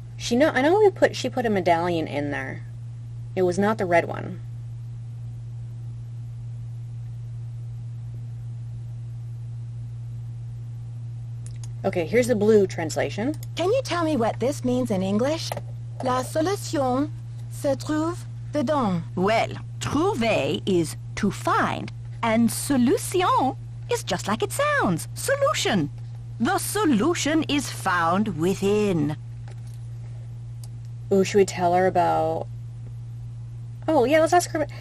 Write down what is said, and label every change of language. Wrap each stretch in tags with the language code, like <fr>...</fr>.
<en>I know she put a medallion in there. It was not the red one. Okay, here's the blue translation. Can you tell me what this means in English?</en> <fr>La solution se trouve dedans.</fr> <en>Well, trouver is to find, and solution is just like it sounds. Solution. The solution is found within. Ooh, should we tell her about... Oh, yeah, let's ask her...</en>